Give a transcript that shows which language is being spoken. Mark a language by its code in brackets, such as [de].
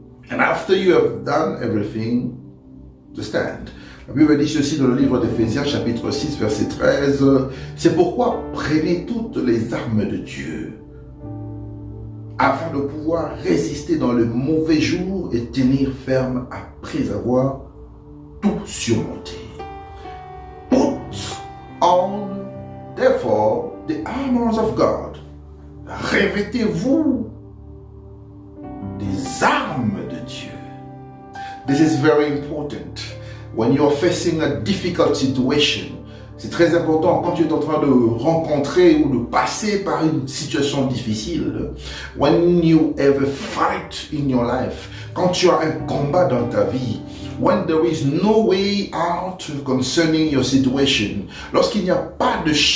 [en] And after you have done everything, to stand. [fr] La Bible dit ceci dans le livre d'Éphésiens chapitre 6 verset 13. C'est pourquoi prenez toutes les armes de Dieu afin de pouvoir résister dans le mauvais jour et tenir ferme après avoir tout surmonté. [en] Put on therefore the armors of God. [fr] Revêtez-vous des armes de Dieu. [en] This is very important when you are facing a difficult situation. [fr] C'est très important quand tu es en train de rencontrer ou de passer par une situation difficile. [en] When you have a fight in your life, [fr] quand tu as un combat dans ta vie, [en] when there is no way out concerning your situation, [fr] lorsqu'il n'y a pas de